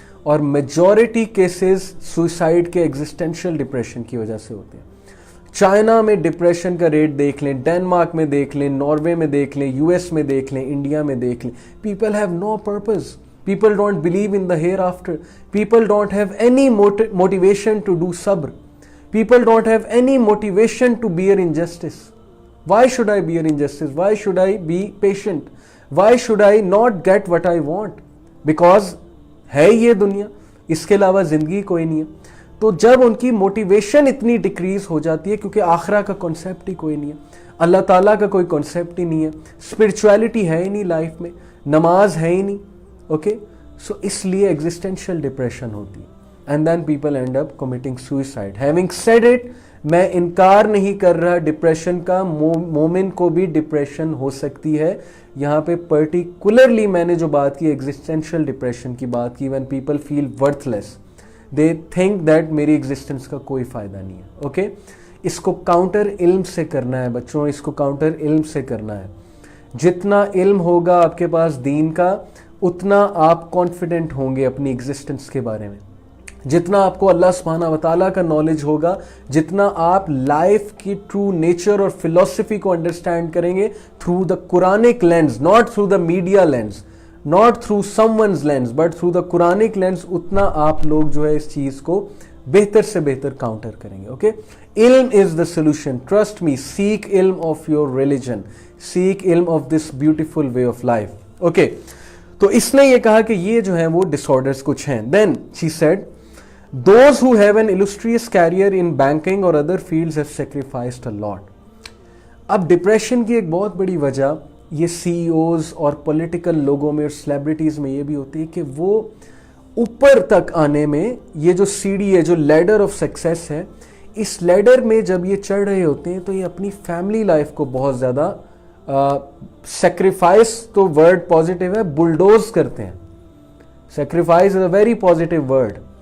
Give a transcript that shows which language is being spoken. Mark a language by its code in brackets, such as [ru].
[ur] اور majority cases suicide کے existential depression کی وجہ سے ہوتے ہیں. چائنا میں ڈپریشن کا ریٹ دیکھ لیں، ڈینمارک میں دیکھ لیں، ناروے میں دیکھ لیں، یو ایس میں دیکھ لیں، انڈیا میں دیکھ لیں. [en] People have no purpose. People don't believe in the hereafter. People don't have any motivation to do صبر. People don't have any motivation to bear injustice. Why should I bear injustice? Why should I be patient? Why should I not get what I want? [ur] Because ہے یہ دنیا، اس کے علاوہ زندگی کوئی نہیں ہے. تو جب ان کی موٹیویشن اتنی ڈکریز ہو جاتی ہے، کیونکہ آخرہ کا کنسیپٹ ہی کوئی نہیں ہے، اللہ تعالیٰ کا کوئی کنسیپٹ ہی نہیں ہے، اسپرچویلٹی ہے ہی نہیں لائف میں، نماز ہے ہی نہیں. اوکے، سو اس لیے ایگزسٹینشیل ڈپریشن ہوتی ہے. [en] And then people end up committing suicide. Having said it, [ur] میں انکار نہیں کر رہا ڈپریشن کا، مومن کو بھی ڈپریشن ہو سکتی ہے. یہاں پہ پرٹیکولرلی میں نے جو بات کی ایگزسٹینشیل ڈپریشن کی بات کی. [en] when people feel worthless, they think that [ur] میری ایگزسٹنس کا کوئی فائدہ نہیں ہے. اوکے، اس کو کاؤنٹر علم سے کرنا ہے بچوں، اس کو کاؤنٹر علم سے کرنا ہے. جتنا علم ہوگا آپ کے پاس دین کا، اتنا آپ کانفیڈنٹ ہوں گے اپنی ایگزسٹنس کے بارے میں. جتنا آپ کو اللہ سبحانہ و تعالیٰ کا نالج ہوگا، جتنا آپ لائف کی ٹرو نیچر اور فلسفی کو انڈرسٹینڈ کریں گے [en] through the Quranic lens, [ur] not through the media lens, not through some ones lens, but through the Quranic lens, اتنا آپ لوگ جو ہے اس چیز کو بہتر سے بہتر کاؤنٹر کریں گے. [en] Okay, علم is the solution. Trust me, seek علم of your religion, seek علم of this beautiful way of life. [ur] Okay, تو اس نے یہ کہا کہ یہ جو ہیں وہ ڈس آرڈرز کچھ ہیں. [en] Then she said those who have an illustrious career in banking or other fields have sacrificed a lot. [ur] اب ڈپریشن کی ایک بہت بڑی وجہ یہ سی ای اوز اور پولیٹیکل لوگوں میں اور سیلیبریٹیز میں یہ بھی ہوتی ہے کہ وہ اوپر تک آنے میں، یہ جو سیڑھی ہے، جو لیڈر آف سکسیس ہے، اس لیڈر میں جب یہ چڑھ رہے ہوتے ہیں تو یہ اپنی فیملی لائف کو بہت زیادہ سیکریفائس تو ورڈ پازیٹیو ہے، بلڈوز کرتے ہیں. [en] Sacrifice is a very positive word.